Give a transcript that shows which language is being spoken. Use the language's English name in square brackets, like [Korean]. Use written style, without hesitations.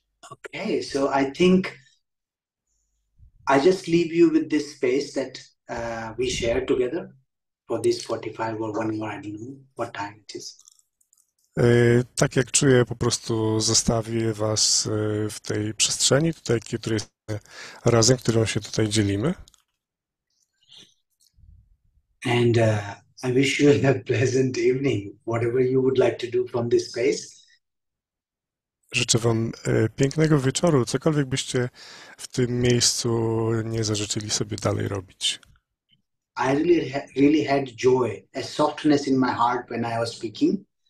[English] Okay, so I think I just leave you with this space that we share together for this 45 or 1 hour, I don't know what time it is. [Polish] Tak jak czuję, po prostu zostawię was w tej przestrzeni, tutaj, której jesteśmy razem, którą się tutaj dzielimy. [English] And I wish you a pleasant evening, whatever you would like to do from this space. [Polish] Życzę Wam pięknego wieczoru, cokolwiek byście w tym miejscu nie zażyczyli sobie dalej robić. [English] I really had joy, a softness in my heart when I was speaking.